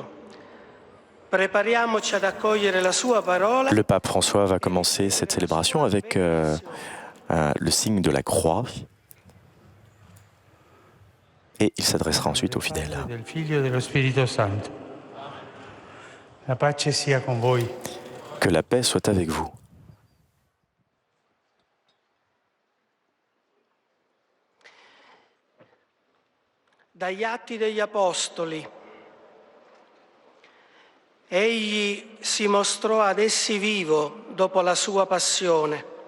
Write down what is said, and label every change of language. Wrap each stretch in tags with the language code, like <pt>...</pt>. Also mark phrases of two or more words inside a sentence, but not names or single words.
<it>Prepariamoci ad accogliere la sua parola.</it> <fr>Le pape François va commencer cette célébration avec le signe de la croix et il s'adressera ensuite aux fidèles.</fr> <it>Del Figlio e dello Spirito Santo. La pace sia con voi.</it> <fr>Que la paix soit avec vous.</fr> <it>Dagli Atti degli Apostoli. Egli si mostrò ad essi vivo dopo la sua passione.</it>